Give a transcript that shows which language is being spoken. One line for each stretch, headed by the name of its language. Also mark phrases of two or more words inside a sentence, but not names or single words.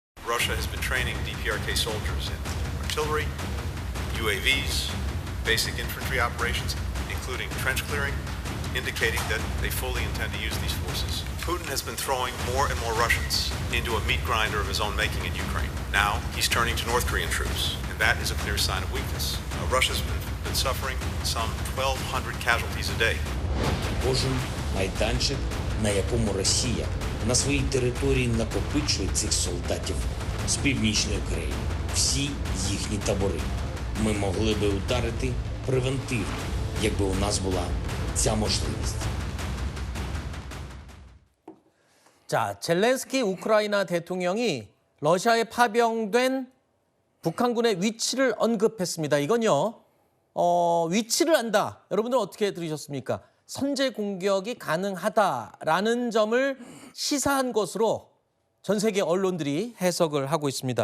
English: Russia has been training DPRK soldiers in artillery, UAVs, basic infantry operations, including trench clearing, indicating that they fully intend to use these forces. Putin has been throwing more and more Russians into a meat grinder of his own making in Ukraine. Now he's turning to North Korean troops, and that is a clear sign of weakness. Russia's been suffering some 1,200 casualties a day.
Ukrainian: Кожен майданчик, на якому Росія на своїй території накопичує цих солдатів з північної країни, всі їхні табори. Ми могли би ударити превентивно, якби у нас була ця можливість.
Korean: 자, 젤렌스키 우크라이나 대통령이 러시아에 파병된 북한군의 위치를 언급했습니다. 이건요, 위치를 안다. 여러분들 어떻게 들으셨습니까? 선제 공격이 가능하다라는 점을 시사한 것으로 전 세계 언론들이 해석을 하고 있습니다.